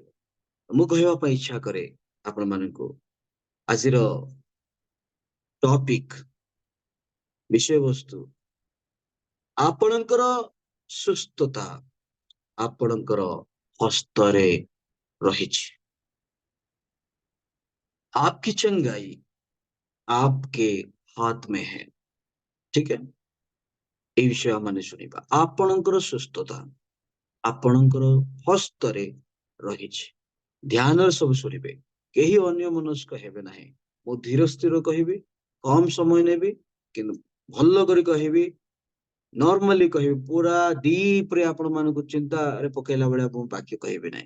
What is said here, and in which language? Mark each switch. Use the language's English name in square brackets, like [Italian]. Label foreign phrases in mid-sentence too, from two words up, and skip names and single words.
[Odia] ମୁଁ କହିବା ପାଇଁ ଇଚ୍ଛା କରେ ଆପଣ ମାନଙ୍କୁ ଆଜିର ଟପିକ ବିଷୟବସ୍ତୁ ଆପଣଙ୍କର ସୁସ୍ଥତା ଆପଣଙ୍କର ହସ୍ତରେ ରହିଛି। [Hindi] आपकी चंगाई आपके हाथ में है। ठीक है, [Odia] এই বিষୟ ମାନେ ଶୁଣିବା। ଆପଣଙ୍କର ସୁସ୍ଥତା ଆପଣଙ୍କର ହସ୍ତରେ ରହିଛି। ଧ୍ୟାନରେ ସବୁ ଶୁଣିବେ, କେହି ଅନ୍ୟ ମନସ୍କ ହେବେ ନାହିଁ। ମୁଁ ଧୀର ସ୍ଥିର କହିବି, କମ ସମୟ ନେବି, କିନ୍ତୁ ଭଲ କରି କହିବି, ନର୍ମାଲି କହିବି, ପୁରା ଡିପ ରେ ଆପଣ ମାନଙ୍କୁ ଚିନ୍ତାରେ ପକେଇଲା ଭଳିଆ ମୁଁ ବାକ୍ୟ କହିବି ନାହିଁ।